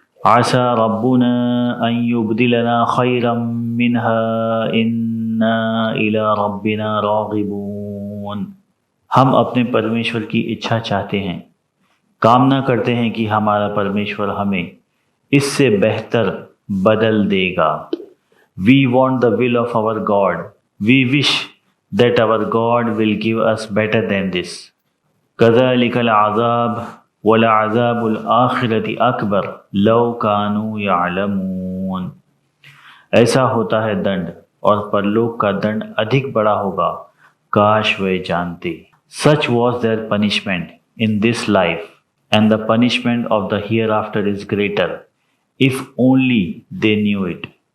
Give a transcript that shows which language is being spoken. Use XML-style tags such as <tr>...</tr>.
<ar>عسى ربنا ان يبدلنا خيرا منها انا الى ربنا راغبون،</ar> <ur>ہم اپنے پرمیشور کی اچھا چاہتے ہیں، کامنا کرتے ہیں کہ ہمارا پرمیشور ہمیں اس سے بہتر بدل دے گا۔</ur> <en>We want the will of our God. We wish that our God will give us better than this.</en> <ar>كذلك العذاب ولعذاب الآخرة أكبر لو كانوا يعلمون،</ar> <ur>ایسا ہوتا ہے دنڈ، اور پرلوک کا دنڈ ادھک بڑا ہوگا کاش وہ جانتے۔</ur> <en>Such was their punishment in this life, and the punishment of the hereafter is greater, if only they knew it.</en>